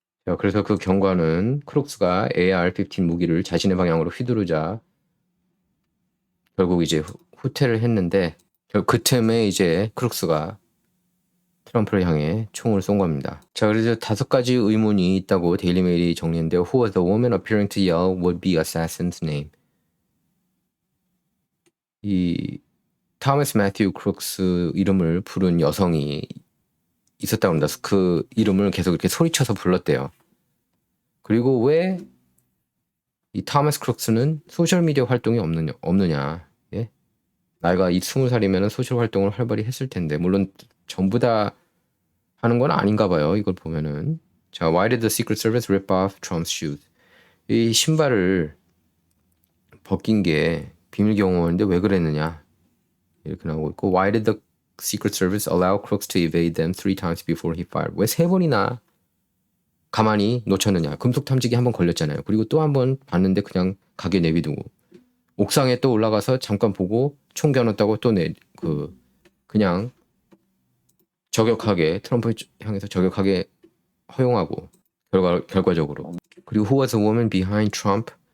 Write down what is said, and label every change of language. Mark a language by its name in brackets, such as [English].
[Korean] 자, 그래서 그 경관은 크룩스가 AR-15 무기를 자신의 방향으로 휘두르자 결국 이제 후퇴를 했는데 그 틈에 이제 크룩스가 트럼프를 향해 총을 쏜 겁니다. 자, 그래서 5가지 의문이 있다고 데일리메일이 정리했는데요. [English] Who was the woman appearing to yell would be assassin's name? [Korean] 이 토마스 매튜 크룩스 이름을 부른 여성이 있었다고 합니다. 그 이름을 계속 이렇게 소리쳐서 불렀대요. 그리고 왜 이 토마스 크룩스는 소셜미디어 활동이 없느냐? 예? 나이가 20살이면 소셜 활동을 활발히 했을 텐데 물론 전부 다 하는 건 아닌가 봐요. 이걸 보면은. [English] 자, why did the Secret Service rip off Trump's shoes? [Korean] 이 신발을 벗긴 게 비밀 경호원인데 왜 그랬느냐? [English] 이렇게 나오고 있고 why did the Secret Service allow Crooks to evade them 3 times before he fired? [Korean] 왜 3번이나 가만히 놓쳤느냐? 금속 탐지기 한번 걸렸잖아요. 그리고 또 한 번 봤는데 그냥 가게 내비두고 옥상에 또 올라가서 잠깐 보고 총 겨눴다고 또 그냥 저격하게 트럼프 향해서 저격하게 허용하고 결과적으로. 그리고 who was the woman behind Trump